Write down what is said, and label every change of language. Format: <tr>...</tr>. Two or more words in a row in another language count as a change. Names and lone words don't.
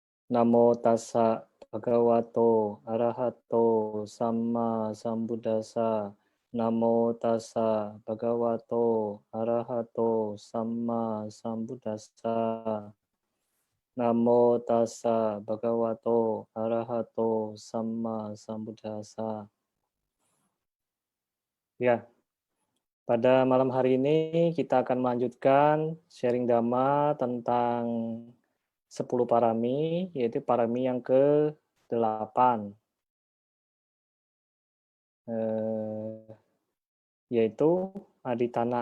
<pi>Namo tassa bhagavato arahato samma sambuddhassa. Namo tassa bhagavato arahato samma sambuddhassa. Namo tassa bhagavato arahato samma sambuddhassa.</pi> <id>Ya, pada malam hari ini kita akan melanjutkan sharing Dhamma tentang 10 parami, yaitu parami yang ke-8. Yaitu aditana.</id>